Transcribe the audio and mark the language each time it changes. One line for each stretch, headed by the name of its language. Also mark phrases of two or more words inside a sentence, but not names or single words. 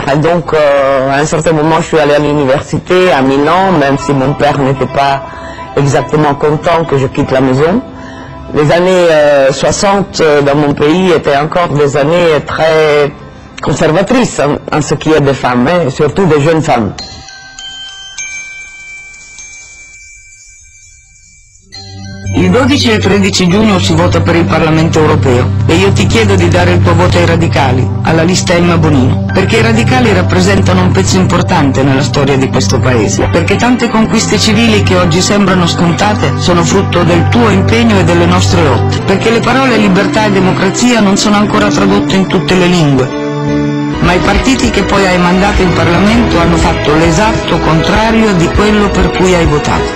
French: Et donc, à un certain moment, je suis allé à l'université à Milan, même si mon père n'était pas exactement content que je quitte la maison. Les années 60 dans mon pays étaient encore des années très conservatrices en ce qui est des femmes, et surtout des jeunes femmes.
Italian: Il 12 e il 13 giugno si vota per il Parlamento europeo e io ti chiedo di dare il tuo voto ai radicali, alla lista Emma Bonino, perché i radicali rappresentano un pezzo importante nella storia di questo paese, perché tante conquiste civili che oggi sembrano scontate sono frutto del tuo impegno e delle nostre lotte, perché le parole libertà e democrazia non sono ancora tradotte in tutte le lingue, ma i partiti che poi hai mandato in Parlamento hanno fatto l'esatto contrario di quello per cui hai votato.